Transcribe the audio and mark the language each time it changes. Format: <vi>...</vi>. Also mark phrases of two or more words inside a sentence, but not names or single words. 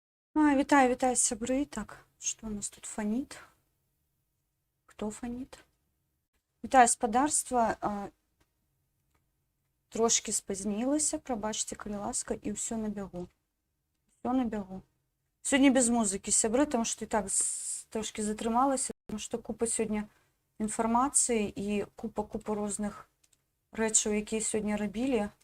<be>Вітаю, сябры.</be> <ru>Так, что у нас тут фонит? Кто фонит?</ru> <be>Вітаю, спадарства. Трошки спазнілася, прабачце, калі ласка, і ўсё на бягу. Всё на бягу. Сёння без музыкі, сябры, таму што і так трошки затрымалася, таму што купа сёння інфармацыі і купа розных рэчаў, якія сёння рабілі.</be>